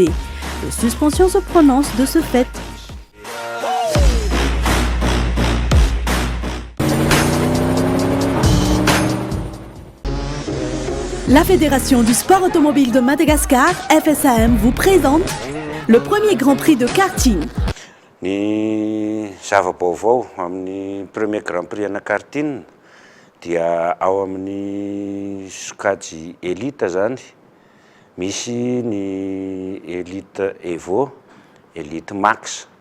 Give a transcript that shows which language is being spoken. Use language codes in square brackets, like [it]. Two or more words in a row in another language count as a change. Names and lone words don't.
[fr] Les suspensions se prononcent de ce fait. La Fédération du sport automobile de Madagascar, FSAM, vous présente le premier Grand Prix de karting. [mg] Ny zava-baovao amin'ny premier Grand Prix ana karting dia ao amin'ny sokajy élite zany. Misy ny Elite Evo, Elite Max.